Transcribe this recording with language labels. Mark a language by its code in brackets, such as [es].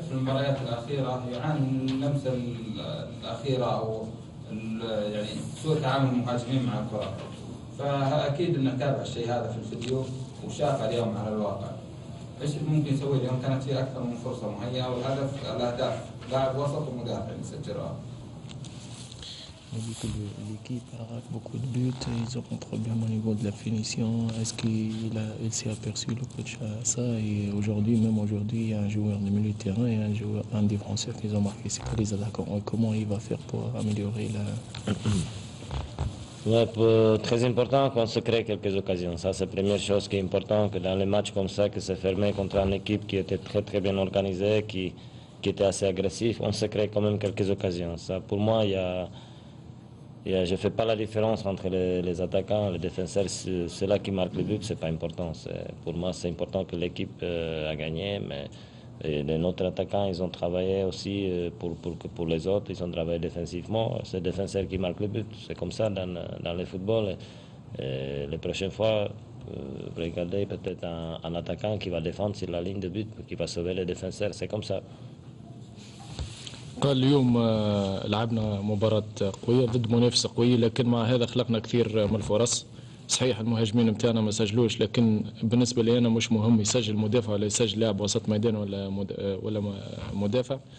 [ar] في المباريات الأخيرة يعاني من اللمسة الأخيرة أو يعني سوء تعامل المهاجمين مع الكرة، فأكيد أنه تابع الشيء هذا في الفيديو وشاف اليوم على الواقع. ايش ممكن يسوي اليوم؟ كانت في اكثر من فرصه مهيئه الاهداف لاعب وسط ومدافع اللي سجلها. [fr] On a vu que l'équipe a raté beaucoup de buts, ils ont un problème au niveau de la finition. Est-ce qu'il s'est aperçu le coach à ça? Et aujourd'hui, même aujourd'hui, il y a un joueur de milieu de terrain et un défenseur qui ont marqué. C'est pas les attaquants. Comment il va faire pour améliorer la... Ouais, très important qu'on se crée quelques occasions. Ça, c'est la première chose qui est importante, que dans les matchs comme ça, que c'est fermé contre une équipe qui était très bien organisée, qui était assez agressif, on se crée quand même quelques occasions. Ça, pour moi, je ne fais pas la différence entre les attaquants, les défenseurs. Ceux-là qui marquent le but, c'est pas important. Pour moi, c'est important que l'équipe a gagné, mais les autres attaquants, ils ont travaillé aussi pour les autres, ils ont travaillé défensivement. C'est le défenseur qui marque le but. C'est comme ça dans le football. Les prochaines fois, regardez peut-être un attaquant qui va défendre sur la ligne de but, qui va sauver les défenseurs. C'est comme ça. [ar] قال اليوم لعبنا مباراة قوية ضد منافسة قوية، لكن مع هذا خلقنا كثير من الفرص. صحيح المهاجمين نتاعنا ما سجلوش، لكن بالنسبة لي أنا مش مهم يسجل مدافع ولا يسجل لاعب وسط ميدان ولا مدافع.